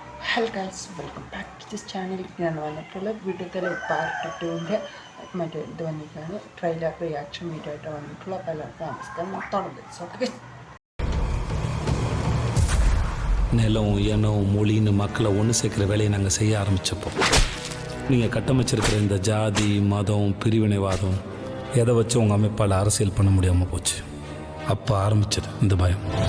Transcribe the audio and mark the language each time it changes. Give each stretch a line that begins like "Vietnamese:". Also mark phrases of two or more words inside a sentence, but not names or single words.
English: Hello guys, welcome back to this channel.
Malayalam: ഞാൻ വന്നിട്ടുള്ള വിടുതല പാർട്ട് 2ൻ്റെ ഇത് വന്നിട്ടാണ്
English: trailer reaction video
Malayalam: ആയിട്ട് വന്നിട്ടുള്ള പലർക്കും നമസ്കാരം. തുടങ്ങി
Tamil: நிலம் இனம் மொழின்னு மக்களை ஒன்று சேர்க்குற வேலையை நாங்கள் செய்ய ஆரம்பித்தப்போ நீங்கள் கட்டமைச்சிருக்கிற இந்த ஜாதி மதம் பிரிவினைவாதம் எதை வச்சு உங்கள் அமைப்பால் அரசியல் பண்ண முடியாமல் போச்சு. அப்போ ஆரம்பிச்சது இந்த பயம்.